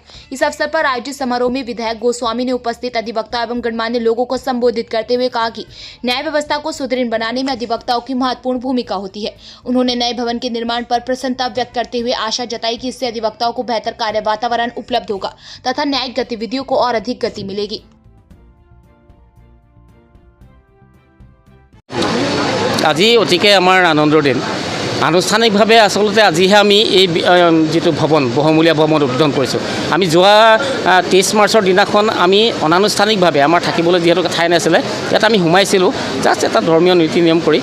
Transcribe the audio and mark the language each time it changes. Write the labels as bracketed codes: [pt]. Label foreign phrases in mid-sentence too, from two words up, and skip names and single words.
[hi] इस अवसर पर आयोजित समारोह में विधायक गोस्वामी ने उपस्थित अधिवक्ता एवं गणमान्य लोगों को संबोधित करते हुए कहा कि न्याय व्यवस्था को सुदृढ़ बनाने में अधिवक्ताओं की महत्वपूर्ण भूमिका होती है। उन्होंने नए भवन के निर्माण पर प्रसन्नता व्यक्त करते हुए आशा जताई कि इससे अधिवक्ताओं को बेहतर कार्य वातावरण उपलब्ध होगा तथा न्यायिक गतिविधियों को और अधिक गति मिलेगी। [as] আজি অতিকে আমাৰ আনন্দৰ দিন। আনুষ্ঠানিকভাৱে আচলতে আজিহে আমি এই যিটো ভৱন বহুমূলীয়া ভৱন উদ্বোধন কৰিছোঁ। আমি যোৱা 23 মাৰ্চৰ দিনাখন আমি অনানুষ্ঠানিকভাৱে আমাৰ থাকিবলৈ যিহেতু ঠাই নাছিলে, ইয়াত আমি সোমাইছিলোঁ জাষ্ট এটা ধৰ্মীয় নীতি নিয়ম কৰি।